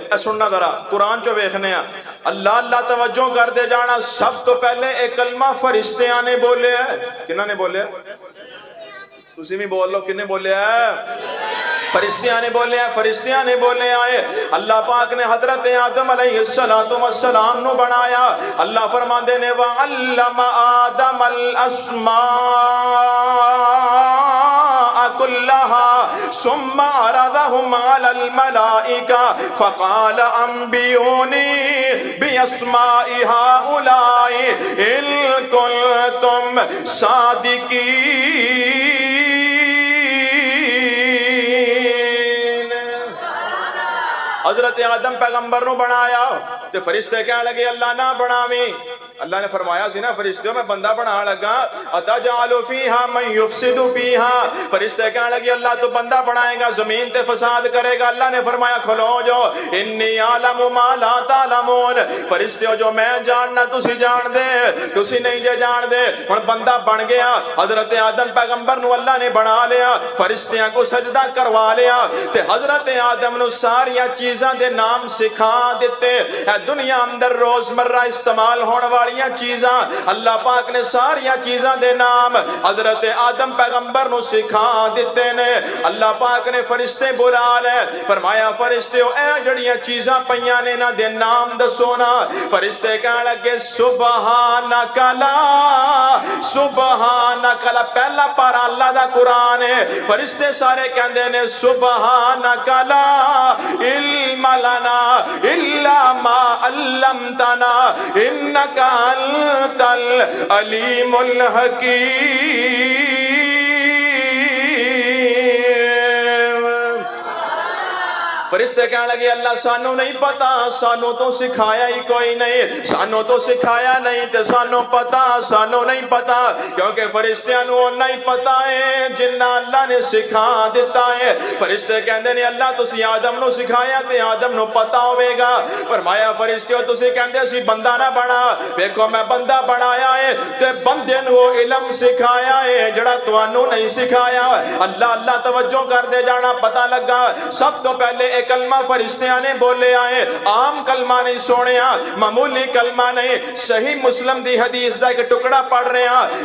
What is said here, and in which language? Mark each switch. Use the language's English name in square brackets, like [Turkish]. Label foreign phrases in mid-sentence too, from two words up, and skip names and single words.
[Punjabi] اے سننا ذرا قرآن چو ویکھنے ہیں، اللہ اللہ توجہ کر دے جانا، سب تو پہلے ایک کلمہ فرشتیاں نے بولے ہے۔ کنہ نے بولے ہے؟ تسی بھی بول لو، کنے بولے ہے؟ فرشتیاں نے بولے ہیں، فرشتیاں نے بولے آئے۔ اللہ پاک نے حضرت آدم [Arabic] علیہ السلام [Punjabi] نو بنایا۔ اللہ فرماندے نے [Arabic] وَعَلَّمَ آدَمَ الْأَسْمَاءَ كُلَّهَا ثُمَّ عَرَضَهُمْ عَلَى الْمَلَائِكَةِ فَقَالَ أَنْبِئُونِي بِأَسْمَاءِ هَؤُلَاءِ إِن كُنتُمْ صَادِقِينَ۔ [Punjabi] حضرت آدم پیغمبر نو بنایا تے فرشتے کہنے لگے اللہ نہ بناویں۔ اللہ نے فرمایا سی نا فرشتوں میں بندہ بنا لگا، [Arabic] اتجعل فیہا من یفسد فیہا، [Punjabi] فرشتے کہنے لگے اللہ تو بندہ بنائے گا زمین تے فساد کرے گا۔ اللہ نے فرمایا کھلو جو [Arabic] انی عالم ما لا تعلمون، [Punjabi] فرشتوں جو میں جاننا تسی جان دے، تسی نہیں جے جان دے۔ ہن بندہ بن گیا، حضرت آدم پیغمبر نو اللہ نے بنا لیا، فرشتیاں کو سجدہ کروا لیا تے حضرت آدم نو ساریاں چیزاں دے نام سکھا دیتے۔ اے دنیا اندر روزمرہ استعمال ہونے والیاں چیزاں اللہ پاک نے ساریاں چیزاں دے نام حضرت آدم پیغمبر نو سکھا دیتے نے۔ اللہ پاک نے فرشتے بلا لے، فرمایا فرشتیو اے جڑیاں چیزاں پیاں نے نہ دے نام دسو نا۔ فرشتے کہنے لگے [Arabic] سبحانک لا، سبحانک لا، [Punjabi] پہلا پارا اللہ دا قرآن ہے، فرشتے سارے کہندے نے [Arabic] سبحانک لا علم لنا الا ما علمتنا انک انت العلیم الحکیم۔ [Punjabi] فرشتے کہنے لگے اللہ سانو نہیں پتا، سانو تو سکھایا ہی کوئی نہیں، سانو تو سکھایا نہیں تے سانو پتا، سانو نہیں پتا، کیونکہ فرشتیاں نو نہیں پتا ہے جنہ اللہ نے سکھا دیتا ہے۔ فرشتے کہندے نے اللہ تسی آدم نو سکھایا تے آدم نو پتا ہوئے گا۔ فرمایا فرشتیوں تسی کہندے سی بندہ نہ بنا، دیکھو میں بندہ بنایا ہے تے بندے نو علم سکھایا ہے جڑا توانو نہیں سکھایا۔ اللہ اللہ توجہ کر دے جانا، پتہ لگا سب تو پہلے کلمہ فرشتیاں نے بولے آئے، عام کلمہ نہیں سونیا، معمولی کلمہ نہیں، صحیح مسلم دی حدیث دا ایک ٹکڑا پڑھ رہے ہیں۔